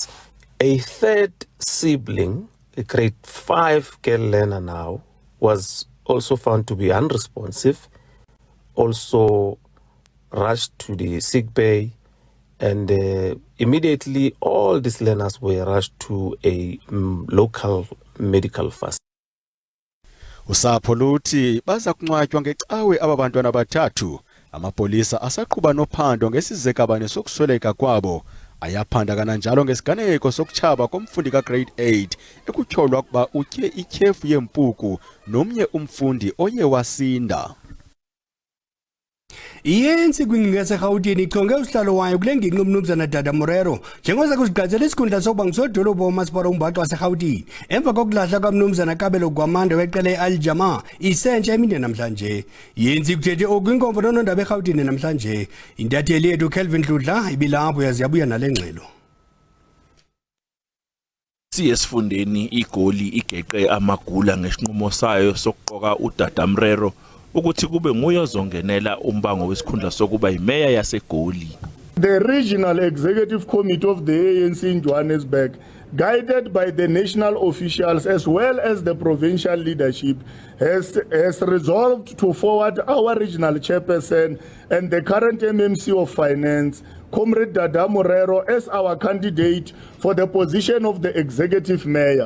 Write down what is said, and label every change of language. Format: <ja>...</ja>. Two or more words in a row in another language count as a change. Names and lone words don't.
<en>A third sibling, a grade 5 girl learner now, was also found to be unresponsive, also rushed to the sick bay, and immediately all these learners were rushed to a local medical facility.</en> <xh>Usapho luthi baza kunqatywa ngecawe ababantwana abathathu. Amapolisa asaqhuba nophando ngesizekabane sokusweleka kwabo. Ayaphanda kananjalo ngesiganeko sokutshaba komfundi ka grade 8 ekutyholwa kuba utye ikhefu yempuku nomnye umfundi oye wasinda. Iyenzi kwingingqi yaseGauteng ichonge usihlalo wayo kule ngingqi uMnumzana Dada Morero njengoza kusigqatsela isikhundla sokuba ngusodolophu womasipala uMbaxo waseGauteng emva kokulahla kwaMnumzana Kabelo Gwamanda weqela eAljama isentsha emini namhlanje. Yenzi kuthethe okwinkomfa nonondaba eGauteng namhlanje. Intatheli yethu Kelvin Dludla ibilapho yaziyabuya nale ngxelo.</xh> <zu>Siyesifundeni igoli igeqe amagula ngesinqumo sayo sokuqoka uDada Morero ukuthi kube nguye ozongenela umbango wesikhundla sokuba imeya yaseGoli.</zu> <en>The Regional Executive Committee of the ANC in Johannesburg, guided by the national officials as well as the provincial leadership, has resolved to forward our regional chairperson and the current MMC of Finance, Comrade Dada Morero, as our candidate for the position of the executive mayor.</en>